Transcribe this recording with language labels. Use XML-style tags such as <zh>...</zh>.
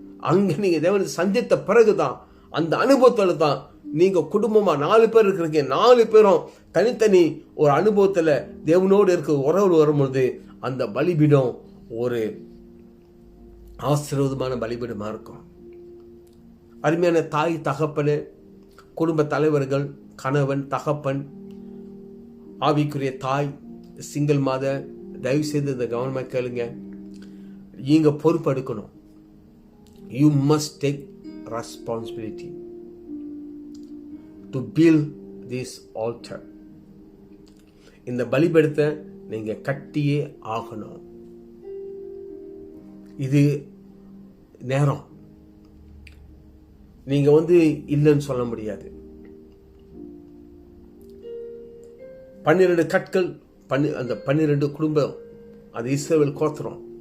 <ta>அங்க நீங்க தேவனை சந்தித்த பிறகுதான், அந்த அனுபவத்துல தான் நீங்க குடும்பமா 4 பேர் இருக்கிறீங்க, 4 பேரும் தனித்தனி ஒரு அனுபவத்துல தேவனோடு இருக்க உறவு வரும்பொழுது அந்த பலிபீடம் ஒரு ஆசீர்வாதமான பலிபீடமா இருக்கும். அருமையான தாய் தகப்பனு, குடும்ப தலைவர்கள், கணவன், தகப்பன், ஆவிக்குரிய தாய், சிங்கிள் மாதர், தயவு செய்து இந்த கவனமா கேளுங்க. நீங்க பொறுப்பெடுக்கணும்.</ta> <en>You must take responsibility to build this altar.</en> <ta>இந்த பலிபீடத்தை நீங்க கட்டியே ஆகணும். இது நேரம் நீங்க இல்லைன்னு சொல்ல முடியாது. 12 கற்கள், அந்த 12 குடும்பம், அது இஸ்ரவேல் கோத்திரம்.</ta>